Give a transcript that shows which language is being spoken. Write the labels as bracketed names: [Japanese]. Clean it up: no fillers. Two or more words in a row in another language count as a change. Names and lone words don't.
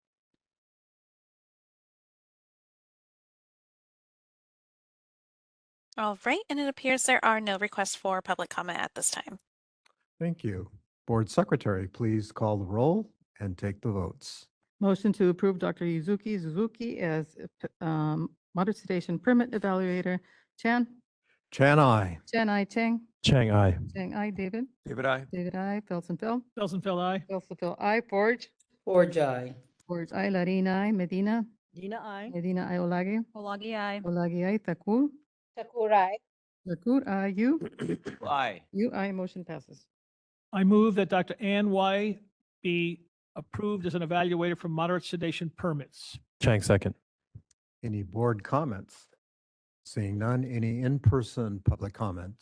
[English] All right, and it appears there are no requests for public comment at this time. Thank you. Board Secretary, please call the roll and take the votes. Motion to approve Dr. Yuzuki Suzuki as moderate sedation permit evaluator. Chan? Chan, aye. Chan, I. Chang? Chang, aye. Chang, I. David? David, aye. David, I. Felsenfeld? Felsenfeld, aye. Felsenfeld, I. Forge? Forge, aye. Forge, I. Larina, I. Medina? Dina, I. Medina, I. Olage? Olagi, aye. Olage, I. Thakur? Sakurai. Thakur, I. You? Aye. You, I. Motion passes. I move that Dr. Ann Y. be approved as an evaluator for moderate sedation permits. Chang, second. Any board comments? Seeing none, any in-person public comments?